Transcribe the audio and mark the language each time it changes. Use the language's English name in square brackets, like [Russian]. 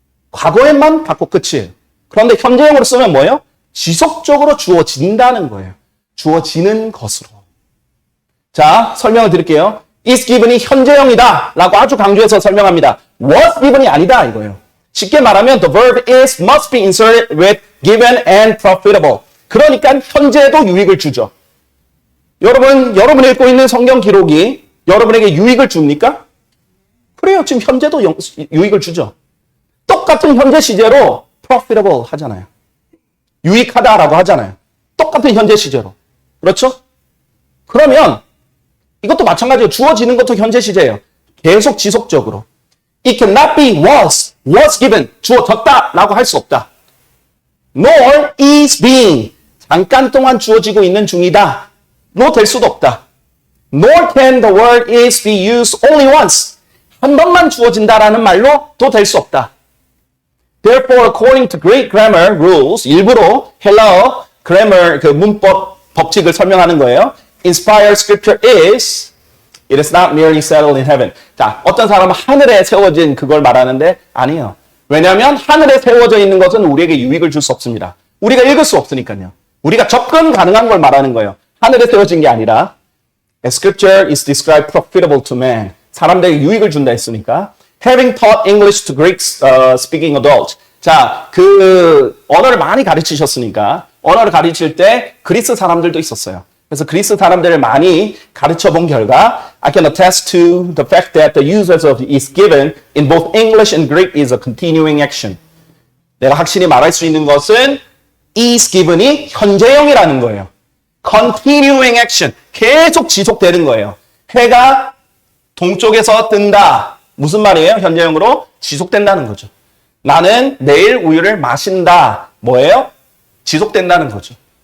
[Korean] 과거에만 갖고 끝이에요. 그런데 현재형으로 쓰면 뭐예요? 지속적으로 주어진다는 거예요. 주어지는 것으로. 자, 설명을 드릴게요. is given이 현재형이다 라고 아주 강조해서 설명합니다. was given이 아니다 이거예요. 쉽게 말하면 [English] the verb is must be inserted with given and profitable. [Korean] 그러니까 현재에도 유익을 주죠. 여러분이 읽고 있는 성경 기록이 여러분에게 유익을 줍니까? 그래요. 지금 현재도 유익을 주죠. 똑같은 현재 시제로 profitable 하잖아요. 유익하다라고 하잖아요. 똑같은 현재 시제로. 그렇죠? 그러면 이것도 마찬가지로 주어지는 것도 현재 시제예요. 계속 지속적으로. [English] It cannot be was given. [Korean] 주어졌다라고 할 수 없다. [English] Nor is being. [Korean] 잠깐 동안 주어지고 있는 중이다. 로 될 수도 없다. [English] Nor can the word is be used only once. [Korean] 한 번만 주어진다라는 말로 또 될 수 없다. [English] Therefore, according to Greek grammar rules, [Korean] 일부러 헬라어 grammar 그 문법 법칙을 설명하는 거예요. [English] Inspired scripture is, it is not merely settled in heaven. [Korean] 자, 어떤 사람은 하늘에 세워진 그걸 말하는데 아니에요. 왜냐하면 하늘에 세워져 있는 것은 우리에게 유익을 줄 수 없습니다. 우리가 읽을 수 없으니까요. 우리가 접근 가능한 걸 말하는 거예요. 하늘에 세워진 게 아니라 [English] Scripture is described profitable to man. [Korean] 사람들에게 유익을 준다 했으니까 [English] having taught English to Greek speaking adults. [Korean] 자, 그 언어를 많이 가르치셨으니까 언어를 가르칠 때 그리스 사람들도 있었어요. 그래서 그리스 사람들을 많이 가르쳐 본 결과 [English] I can attest to the fact that the usage of is given in both English and Greek is a continuing action. [Korean] 내가 확실히 말할 수 있는 것은 is given이 현재형이라는 거예요. continuing action. 계속 지속되는 거예요. 해가 동쪽에서 뜬다. 무슨 말이에요? 현재형으로 지속된다는 거죠. 나는 내일 우유를 마신다. 뭐예요? 지속된다는 거죠.